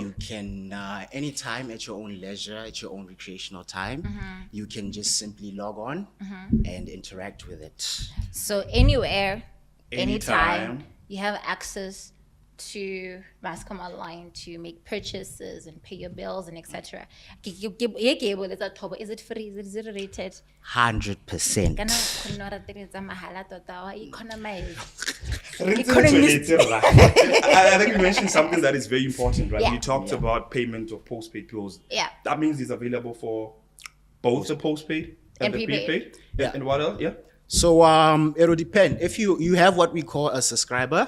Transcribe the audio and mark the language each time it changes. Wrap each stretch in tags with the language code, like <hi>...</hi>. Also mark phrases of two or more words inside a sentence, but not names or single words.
<en>you can, anytime at your own leisure, at your own recreational time, you can just simply log on and interact with it. So anywhere, anytime, Anytime. you have access to Mascom Online to make purchases and pay your bills and etc. Is it free? Is it rated? 100%.</en> <tn>Kana khona ra tsa mahala tota wa economize.</tn> <en>I think you mentioned something that is very important, right? Yeah. You talked about payment of postpaid bills. Yeah. That means it's available for both the postpaid and the prepaid. prepaid. Yeah. And what else? Yeah. So it'll depend. If you have what we call a subscriber,</en>